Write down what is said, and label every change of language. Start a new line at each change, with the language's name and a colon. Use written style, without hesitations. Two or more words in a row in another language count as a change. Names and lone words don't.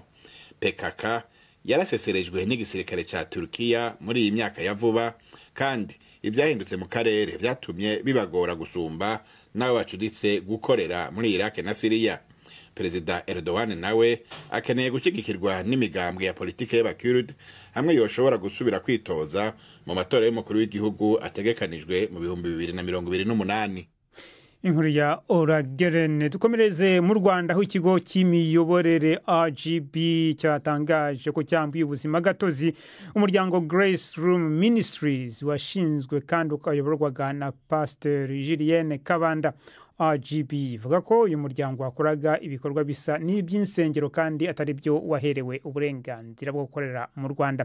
Rundi: PKK yaraseserejwe n'igisirikare ca Turkiya muri iyi myaka ya vuba, kandi ibyahindutse mu karere vyatumye bibagora gusumba n'abo bacuditse gukorera muri Iraq na Syria. Perezida Erdogan nawe akeneye gushigikirwa n'imigambwe ya politike y'abakurde hamwe yoshobora gusubira kwitoza mu matora y'umukuru w'igihugu ategekanijwe mu 2028. Inkuru ya Orageren.
Kinyarwanda: Dukomereze mu Rwanda aho ikigo cy'imiyoborere RGB cyatangaje ko cyambuye ubuzima gatozi umuryango Grace Room Ministries washinzwe kandi ukayoborwaga na Pastor Julienne Kabanda. RGB ivuga ko uyu muryango wakoraga ibikorwa bisa n'iby'insengero kandi atari byo waherewe uburenganzira bwo gukorera mu Rwanda.